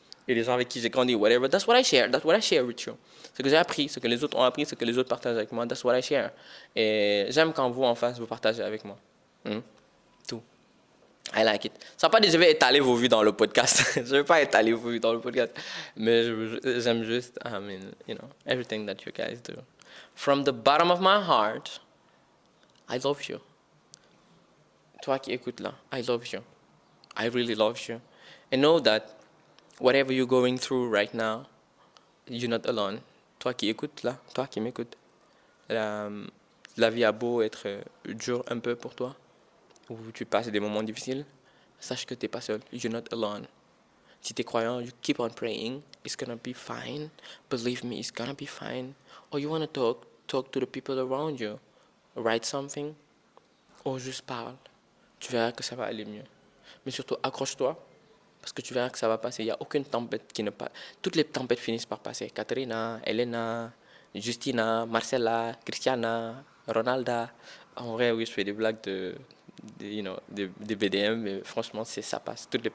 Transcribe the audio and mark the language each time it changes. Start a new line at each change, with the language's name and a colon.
French: et les gens avec qui j'ai grandi, whatever,
English: that's what I share with you.
French: Ce que j'ai appris, ce que les autres ont appris, ce que les autres partagent avec moi,
English: that's what I share.
French: Et j'aime quand vous, en face, vous partagez avec moi. Tout.
English: I like it.
French: Ça ne veut pas dire que je vais étaler vos vues dans le podcast. Je ne vais pas étaler vos vues dans le podcast. Mais j'aime juste,
English: everything that you guys do. From the bottom of my heart, I love you.
French: Toi qui écoutes là,
English: I love you. I really love you. And know that whatever you're going through right now, you're not alone.
French: Toi qui écoutes là, toi qui m'écoutes, la vie a beau être dure un peu pour toi, ou tu passes des moments difficiles, sache que tu n'es pas seul.
English: You're not alone.
French: Si tu es croyant,
English: you keep on praying. It's gonna be fine. Believe me, it's gonna be fine. Or you want to talk to the people around you. Write something.
French: Ou juste parle. Tu verras que ça va aller mieux. Mais surtout, accroche-toi. Parce que tu verras que ça va passer. Il n'y a aucune tempête qui ne passe. Toutes les tempêtes finissent par passer. Katrina, Elena, Justina, Marcella, Christiana, Ronalda. En vrai, oui, je fais des blagues des BDM, mais franchement, ça passe.